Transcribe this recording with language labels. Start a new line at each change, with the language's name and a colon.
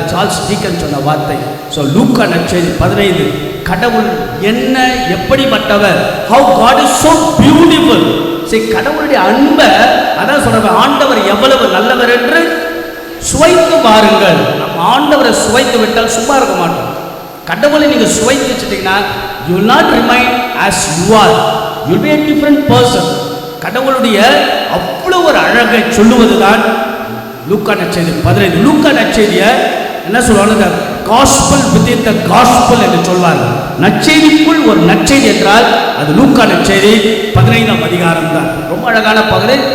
Tamil: Charles deacon சொன்ன வார்த்தை. So லூக்கா நற்செய்தி 15. கடவுள் என்ன எப்படிப்பட்டவர்?
English: How God is so beautiful.
Tamil: சரி, கடவுளுடைய அன்பை அதான் சொல்ற, ஆண்டவர் எவ்வளவு நல்லவர் என்று சுவைத்து பாருங்கள். நம்ம ஆண்டவரை சுவைத்து விட்டால் சும்மா இருக்க மாட்டோம். கடவுளை நீங்க சுவைத்து வச்சுட்டீங்கன்னா
English: you will not remain as you are, you will be a different person.
Tamil: கடவுளுடைய அவ்வளவு ஒரு அழகை சொல்லுவதுதான் லூக்கா நற்செய்தி 15. லூக்கா நற்செய்தியை என்ன சொல்லுவாங்க?
English: gospel within the gospel
Tamil: என்று சொல்வார்கள். நற்செய்திக்குள் ஒரு நற்செய்தி என்றால் அது லூக்கா நற்செய்தி 15ஆம் அதிகாரம் தான். ரொம்ப அழகான பகுதி.